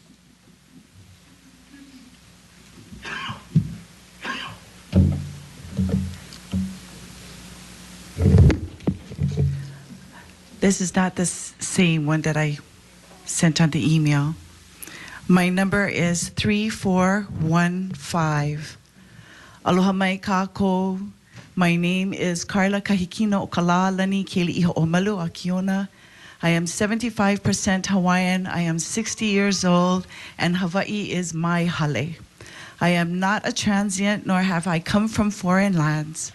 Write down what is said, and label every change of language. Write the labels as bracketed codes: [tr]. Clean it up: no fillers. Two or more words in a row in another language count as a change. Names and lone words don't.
[en] This is not the same one that I sent on the email. My number is 3415. [haw] Aloha mai kākou. [en] My name is Carla Kahikino Okalalani Keli'iho Omalu Akiona. I am 75% Hawaiian. I am 60 years old, and Hawaii is my hale. I am not a transient, nor have I come from foreign lands.